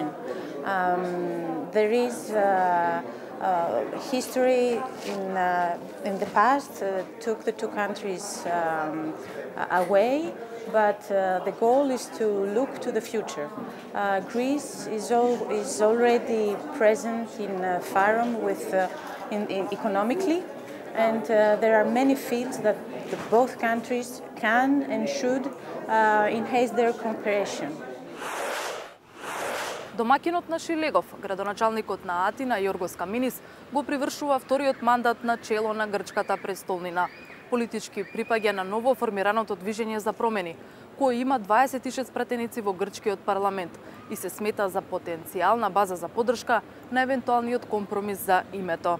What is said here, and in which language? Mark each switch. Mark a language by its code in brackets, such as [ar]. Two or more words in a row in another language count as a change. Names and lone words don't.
[en] There is history in the past took the two countries away, but the goal is to look to the future. Greece is already present in Fyrom economically, and there are many fields that both countries can and should enhance their cooperation. [mk] Домакинот на Шилегов, градоначалникот на Атина Јоргос Каминис, го привршува вториот мандат на чело на грчката престолнина. Политички припаѓа на ново формираното движење за промени, кој има 26 пратеници во грчкиот парламент и се смета за потенцијална база за поддршка на евентуалниот компромис за името.